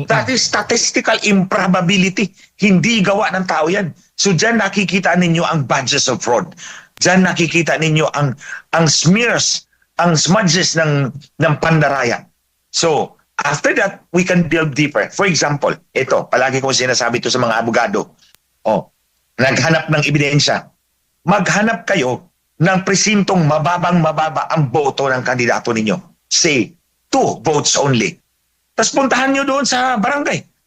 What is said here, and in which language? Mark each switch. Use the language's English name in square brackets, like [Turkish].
[English] That is statistical improbability. [Filipino] Hindi gawa ng tao yan. So dyan nakikita ninyo ang badges of fraud. Dyan nakikita ninyo ang smears, ang smudges ng pandaraya. [English] So, after that, we can delve deeper. For example, [Filipino] ito, palagi kong sinasabi ito sa mga abogado. Naghanap ng ebidensya. Maghanap kayo ng presintong mababa ang boto ng kandidato ninyo. [English] Say, 2 votes only. [Filipino] Tapos puntahan nyo doon sa barangay.